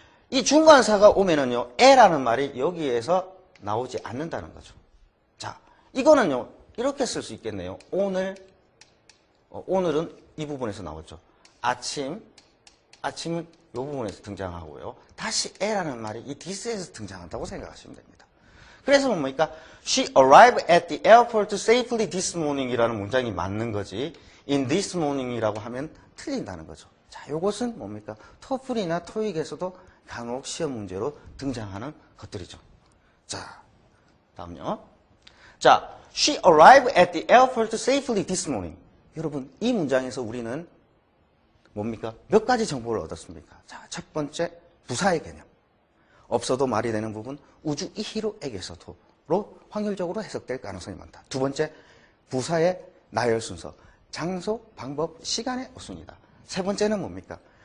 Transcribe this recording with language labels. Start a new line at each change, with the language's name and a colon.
Korean: 이 중간사가 오면은요, 에라는 말이 여기에서 나오지 않는다는 거죠. 자, 이거는요, 이렇게 쓸 수 있겠네요. 오늘은 이 부분에서 나오죠. 아침은 이 부분에서 등장하고요. 다시 에라는 말이 이 this에서 등장한다고 생각하시면 됩니다. 그래서 뭡니까?
English: She arrived at the airport safely this morning 이라는 문장이 맞는 거지, in this morning 이라고 하면 틀린다는 거죠.
Korean: 자, 요것은 뭡니까? 토플이나 토익에서도 간혹 시험 문제로 등장하는 것들이죠. 자, 다음요.
English: 자, she arrived at the airport safely this morning.
Korean: 여러분, 이 문장에서 우리는 뭡니까? 몇 가지 정보를 얻었습니까? 자, 첫 번째, 부사의 개념. 없어도 말이 되는 부분, 우주 이히로에게서도 확률적으로 해석될 가능성이 많다. 두 번째, 부사의 나열 순서. 장소, 방법, 시간의 우선이다. 세 번째는 뭡니까?